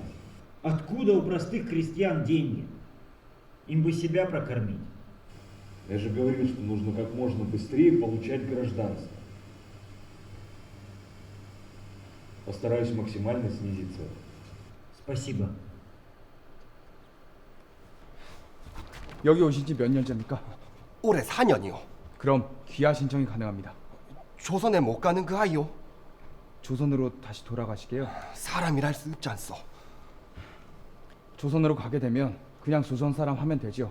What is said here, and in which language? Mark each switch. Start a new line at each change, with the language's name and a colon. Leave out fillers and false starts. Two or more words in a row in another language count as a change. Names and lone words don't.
Russian: Откуда у простых крестьян деньги? Им бы себя прокормить. Я же говорил, что нужно как можно быстрее получать гражданство. Постараюсь максимально снизить цену. Спасибо.
Korean: 여기 오신 지 몇 년째입니까? 올해 4년이요. 그럼 귀화 신청이 가능합니다. 조선에 못 가는 그 아이요. 조선으로 다시 돌아가시게요? 사람이랄 수 없지 않소. 조선으로 가게 되면 그냥 조선 사람 하면 되지요.